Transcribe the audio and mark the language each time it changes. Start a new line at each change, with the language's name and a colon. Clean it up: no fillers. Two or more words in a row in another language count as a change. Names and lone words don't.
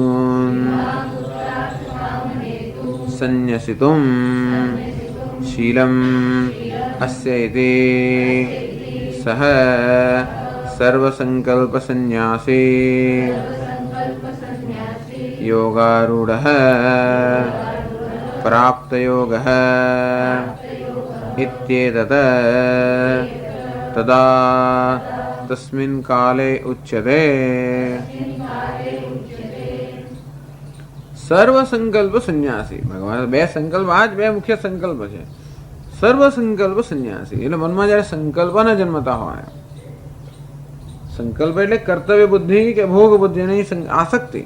Sanskrit: સંન્યસિતુમ શીલમ અસ્ય ઇતિ સહ સર્વસંકલ્પ સંન્યાસી योगारूढ़ः प्राप्तयोगः इत्येतत् तदा तस्मिन् काले उच्यते।
Gujarati: સર્વ સંકલ્પ સંન્યાસી ભગવાન બે સંકલ્પ આ જ બે મુખ્ય સંકલ્પ છે. સર્વ સંકલ્પ સંન્યાસી એટલે મનમાં જ્યારે સંકલ્પ ન જન્મતા હોય, સંકલ્પ એટલે કર્તવ્ય બુદ્ધિ કે ભોગ બુદ્ધિ નહીં, આસક્તિ.